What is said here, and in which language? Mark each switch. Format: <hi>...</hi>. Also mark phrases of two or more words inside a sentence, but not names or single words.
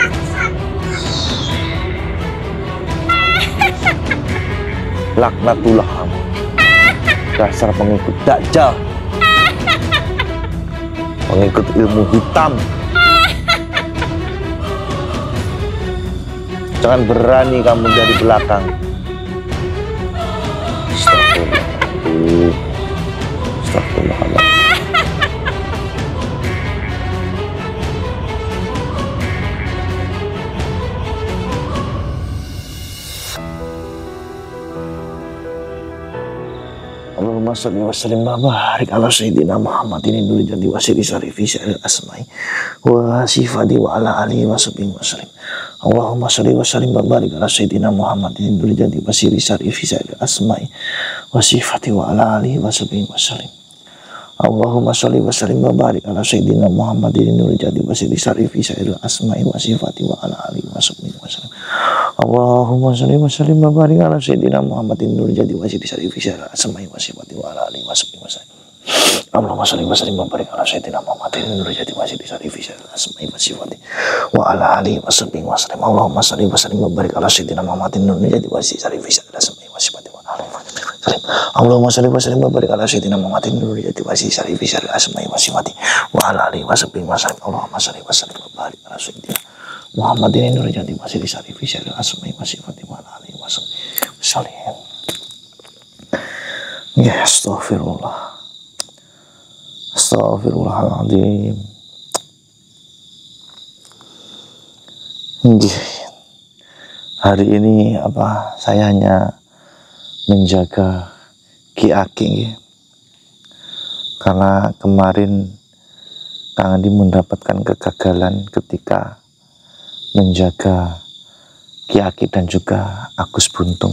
<id>Laknatullah kamu, dasar pengikut Dajjal, pengikut ilmu hitam. Jangan berani kamu dari belakang.</id> <ar>Astagfirullahaladzim. Astagfirullahaladzim. اللهم صل و سلم و بارك على سيدنا محمد نور الذات والسر الساري في سائر الأسماء و الصفات و على آله و صحبه و سلم. اللهم صل و سلم و بارك على سيدنا محمد نور الذات والسر الساري في سائر الأسماء و الصفات و على آله و صحبه و سلم. اللهم صل و سلم و بارك على سيدنا محمد نور الذات والسر الساري في سائر الأسماء و الصفات و على آله و صحبه و سلم. اللهم صل و سلم و بارك على سيدنا محمد نور الذات والسر الساري في سائر الأسماء و الصفات و على آله و صحبه و سلم. اللهم صل و سلم و بارك على سيدنا محمد نور الذات والسر الساري في سائر الأسماء و الصفات و على آله و صحبه و سلم. اللهم صل و سلم و بارك على سيدنا محمد نور الذات والسر الساري في سائر الأسماء و الصفات و على آله و صحبه و سلم. اللهم صل و سلم و بارك على سيدنا محمد نور الذات والسر الساري في سائر الأسماء و الصفات و على آله و صحبه و سلم. اللهم صل و سلم و بارك على سيدنا محمد نور الذات والسر الساري في سائر الأسماء و الصفات و على آله و صحبه و سلم. يا أستغفر الله.</ar> <id>Astagfirullahaladzim. Hari ini saya hanya menjaga Ki Aki, karena kemarin Kang Andi mendapatkan kegagalan ketika menjaga Ki Aki dan juga Agus Buntung.</id>